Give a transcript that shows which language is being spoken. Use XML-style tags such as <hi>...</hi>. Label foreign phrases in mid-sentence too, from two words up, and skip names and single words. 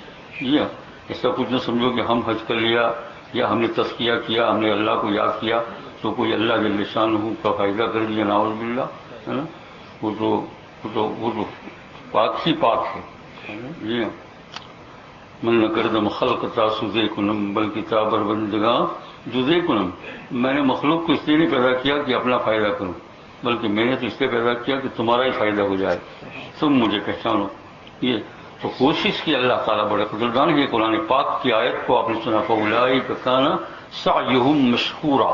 <ur>جی ہاں، ایسا کچھ نہ سمجھو کہ ہم حج کر لیا یا ہم نے تزکیہ کیا، ہم نے اللہ کو یاد کیا تو کوئی اللہ جل شان ہو کا فائدہ کر دیا،</ur> <ar>نعوذ باللہ.</ar> <ur>ہے نا، وہ تو پاک ہی پاک ہے. جی ہاں،</ur> <fa>من نہ کردم خلق تاسوزے کنم بلکہ تابر بندگاں جزے کنم.</fa> <ur>میں نے مخلوق کو اس لیے نہیں پیدا کیا کہ اپنا فائدہ کروں، بلکہ میں نے تو اس لیے پیدا کیا کہ تمہارا ہی فائدہ ہو جائے، تم مجھے پہچانو. یہ تو کوشش کی اللہ تعالیٰ بڑے قدردان ہے. قرآن پاک کی آیت کو آپ نے سنا،</ur> <ar>فاولئک کان سعیہم مشکورا.</ar>